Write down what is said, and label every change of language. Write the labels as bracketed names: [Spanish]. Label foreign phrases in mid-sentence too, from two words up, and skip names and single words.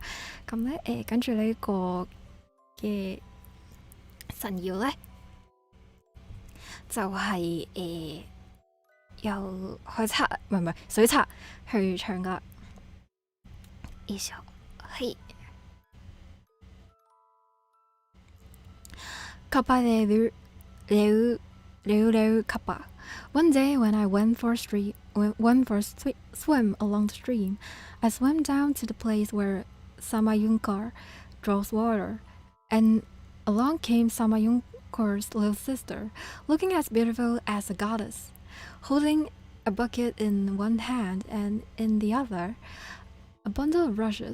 [Cantonese] 咁咧跟住呢個嘅神謠咧，就係由開刷唔係水刷去唱噶。以上係。 [English] カバレルカバ。One day when I went for a swim along the stream, I swam down to the place where Samayunkar draws water, and along came Samayunkar's little sister, looking as beautiful as a goddess, holding a bucket in one hand and in the other a bundle of rushes.